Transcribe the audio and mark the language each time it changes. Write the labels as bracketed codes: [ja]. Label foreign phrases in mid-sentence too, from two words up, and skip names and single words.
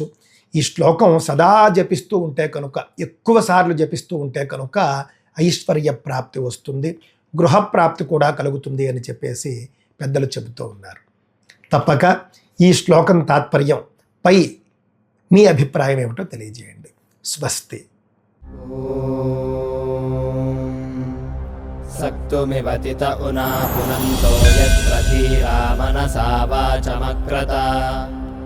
[te] ఈ శ్లోకం సదా జపిస్తూ ఉంటే కనుక, ఎక్కువ సార్లు జపిస్తూ ఉంటే కనుక ఐశ్వర్య ప్రాప్తి వస్తుంది, గృహప్రాప్తి కూడా కలుగుతుంది అని చెప్పేసి పెద్దలు చెబుతూ ఉన్నారు. తప్పక ఈ శ్లోకం తాత్పర్యం పై మీ అభిప్రాయం ఏమిటో తెలియజేయండి. స్వస్తి. [sa] सक्तुमिवतित उना पुनन्तो यत्र धीरा मनसा वाचमक्रता